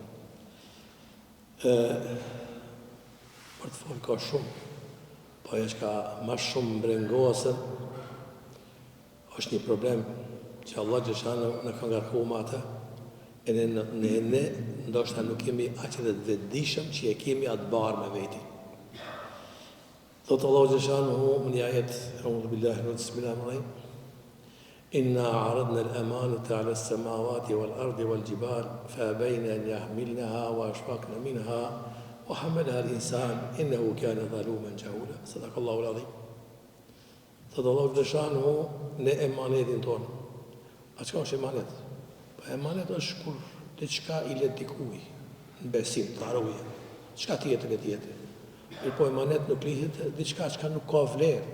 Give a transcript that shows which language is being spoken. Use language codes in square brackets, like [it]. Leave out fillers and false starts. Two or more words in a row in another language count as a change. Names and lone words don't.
[sq] Për të folë ka shumë, po e shka ma shumë mbrengohësën, është një problem që Allah xhaleshanu në ka ngarku me atë, e ne ndoshta nuk kemi aq edhe të vetëdijshëm që e kemi atë barë me veti. Thotë Allah xhaleshanu në një ajet, [ar] أعوذ بالله من الشيطان الرجيم إنا عرضنا الأمانة على السماوات والأرض والجبال فأبين أن يحملنها وأشفقن منها وحملها الإنسان إنه كان ظلوما جهولا صدق الله العظيم. [sq] Thotë Allah xhaleshanu në emanetin tonë. A qëka është emanet? Pa emanet është kur të qka i let dikuj, në besim, të arruje. Qka tjetër e tjetër? Mirë po emanet nuk lihet diçka qka nuk ka vlerë.